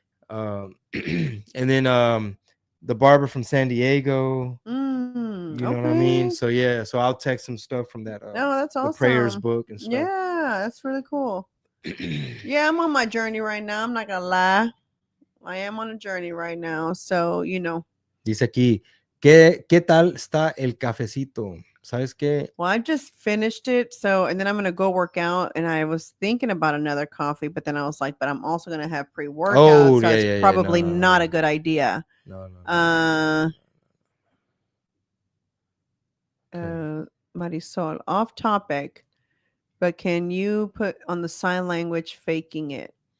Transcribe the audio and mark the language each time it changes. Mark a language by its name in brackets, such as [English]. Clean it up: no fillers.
[English] And then the barber from San Diego, you know what I mean? So so I'll text some stuff from that. That's awesome. The prayers book and stuff. Yeah, that's really cool. Yeah, I'm on my journey right now. I'm not gonna lie, I am on a journey right now. So [Spanish] Dice aquí, ¿qué tal está el cafecito? ¿Sabes qué? [English] Well, I just finished it, and then I'm gonna go work out, and I was thinking about another coffee, but then I was like, but I'm also gonna have pre-workout, so it's probably not a good idea. No. Marisol, off topic, but can you put on the sign language faking it?